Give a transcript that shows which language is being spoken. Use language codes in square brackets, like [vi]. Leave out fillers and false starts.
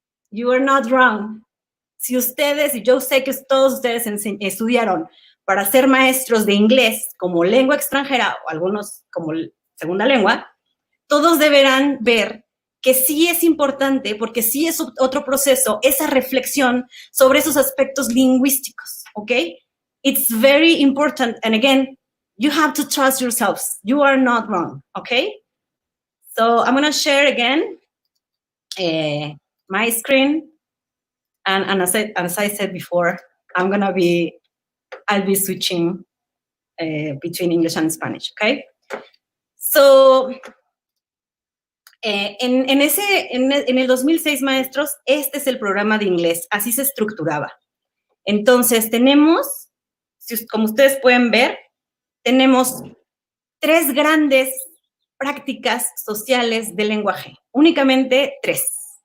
[en] You are not wrong. [es] Si ustedes, y yo sé que todos ustedes estudiaron para ser maestros de inglés como lengua extranjera o algunos como segunda lengua, todos deberán ver que sí es importante, porque sí es otro proceso, esa reflexión sobre esos aspectos lingüísticos, ¿ok? [en] It's very important, and again, you have to trust yourselves. You are not wrong, ¿ok? So I'm going to share again my screen, and as I said before, I'll be switching between English and Spanish, ¿ok? [es] So, en el 2006, maestros, este es el programa de inglés, así se estructuraba. Entonces, tenemos, como ustedes pueden ver, tenemos 3 grandes prácticas sociales del lenguaje, únicamente 3.